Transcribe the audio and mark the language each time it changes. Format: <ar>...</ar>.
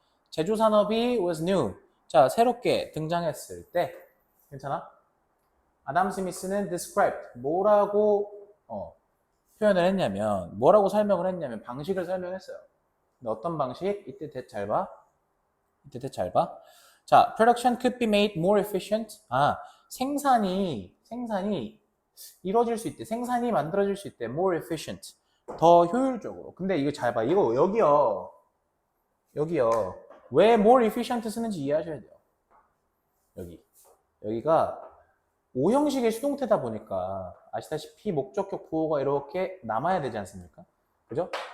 <ko>제조 산업이</ko> <en>was new.</en> <ko>자, 새롭게 등장했을 때, 괜찮아? 아담 스미스는</ko> <en>described.</en> <ko>뭐라고, 표현을 했냐면, 뭐라고 설명을 했냐면, 방식을 설명했어요. 근데 어떤 방식? 이때 대 잘 봐. 이때 대 잘 봐.</ko> <en>자, production could be made more efficient.</en> <ko>아, 생산이 이루어질 수 있대. 생산이 만들어질 수 있대.</ko> <en>more efficient.</en> <ko>더 효율적으로. 근데 이거 잘 봐. 이거 여기요. 왜</ko> <en>more efficient</en> <ko>쓰는지 이해하셔야 돼요. 여기가 오형식의 수동태다 보니까 아시다시피 목적격 부호가 이렇게 남아야 되지 않습니까? 그죠?</ko>